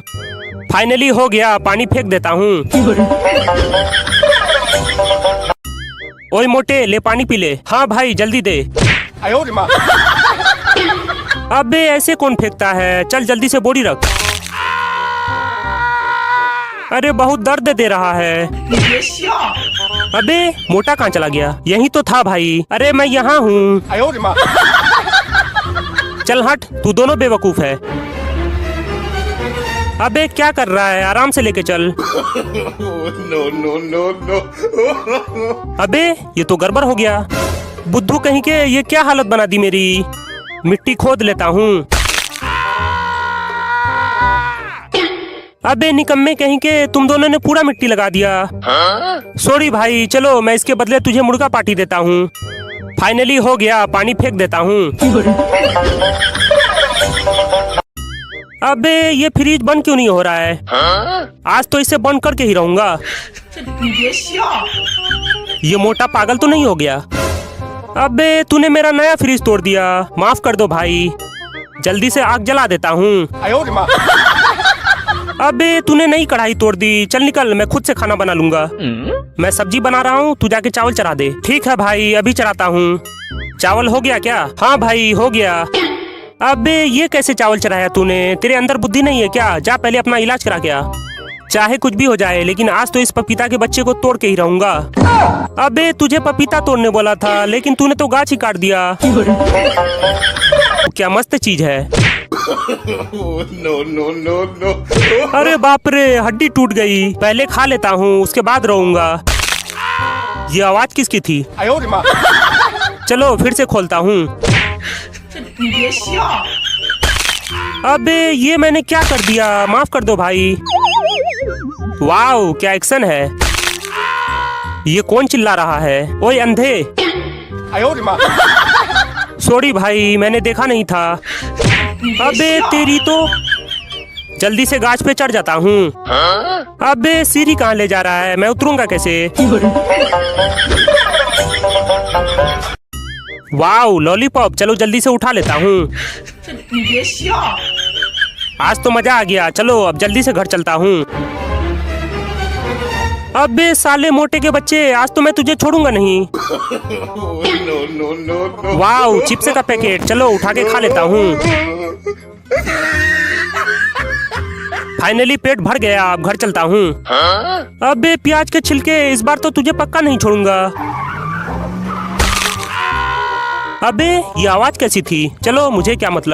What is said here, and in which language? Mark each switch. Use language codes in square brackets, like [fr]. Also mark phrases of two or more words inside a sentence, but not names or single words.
[hi] फाइनली हो गया, पानी फेंक देता हूँ। ओए मोटे, ले पानी पी ले। हाँ भाई जल्दी दे। [zh] 哎呦我的妈！ [hi] अबे ऐसे कौन फेंकता है? चल जल्दी से बोरी रख। अरे बहुत दर्द दे रहा है। [zh] 你别笑。 [hi] अबे मोटा कहाँ चला गया? यही तो था भाई। अरे मैं यहाँ हूँ। [zh] 哎呦我的妈！ [hi] चल हट, तू दोनों बेवकूफ है। अबे क्या कर रहा है? आराम से लेके चल। [en] Oh, no, no, no, no. [hi] अबे ये तो गड़बड़ हो गया। बुद्धू कहीं के, ये क्या हालत बना दी मेरी। मिट्टी खोद लेता हूँ। अबे निकम्मे कहीं के, तुम दोनों ने पूरा मिट्टी लगा दिया। सॉरी भाई, चलो मैं इसके बदले तुझे मुर्गा पार्टी देता हूँ। फाइनली हो गया, पानी फेंक देता हूँ। अबे ये फ्रिज बंद क्यों नहीं हो रहा है? आज तो इसे बंद करके ही रहूंगा। [zh] 你别笑。 [hi] ये मोटा पागल तो नहीं हो गया? अबे तूने मेरा नया फ्रिज तोड़ दिया, माफ कर दो भाई। जल्दी से आग जला देता हूँ। [zh] 哎呦我的妈！ [hi] अबे तूने नई कढ़ाई तोड़ दी। चल निकल, मैं खुद से खाना बना लूंगा। मैं सब्जी बना रहा हूँ, तू जाके चावल चढ़ा दे। ठीक है भाई, अभी चढ़ाता हूँ। चावल हो गया क्या? हाँ भाई हो गया। अबे ये कैसे चावल चढ़ाया तूने? तेरे अंदर बुद्धि नहीं है क्या? जा पहले अपना इलाज करा के आ। चाहे कुछ भी हो जाए लेकिन आज तो इस पपीता के बच्चे को तोड़ के ही रहूंगा। अबे तुझे पपीता तोड़ने बोला था लेकिन तूने तो गाछ ही काट दिया। क्या मस्त चीज है। [en] No, no, no, no. [hi] अरे बाप रे, हड्डी टूट गई। पहले खा लेता हूँ उसके बाद रहूंगा। ये आवाज किसकी थी? [zh] 哎呦我的妈！ [hi] चलो फिर से खोलता हूँ। [zh] 你别笑。 [hi] अबे ये मैंने क्या कर दिया? माफ कर दो भाई। वाओ क्या एक्शन है। ये कौन चिल्ला रहा है? ओए अंधे। [zh] 哎呦我的妈！ [hi] सॉरी भाई, मैंने देखा नहीं था। [zh] 你别 [hi] अबे [zh] 笑。 [hi] तेरी तो। जल्दी से गाछ पे चढ़ जाता हूँ। अबे सीढ़ी कहाँ ले जा रहा है? मैं उतरूंगा कैसे? [en] wow lollipop, [hi] चलो जल्दी से उठा लेता हूँ। [zh] 你别笑。 [hi] आज तो मजा आ गया। चलो अब जल्दी से घर चलता हूँ। अबे साले मोटे के बच्चे, आज तो मैं तुझे छोड़ूंगा नहीं। [en] No, no, no, no. [hi] वाओ चिप्स का पैकेट, चलो उठा के खा लेता हूँ। फाइनली पेट भर गया, अब घर चलता हूँ। अबे प्याज के छिलके, इस बार तो तुझे पक्का नहीं छोड़ूंगा। अबे ये आवाज कैसी थी?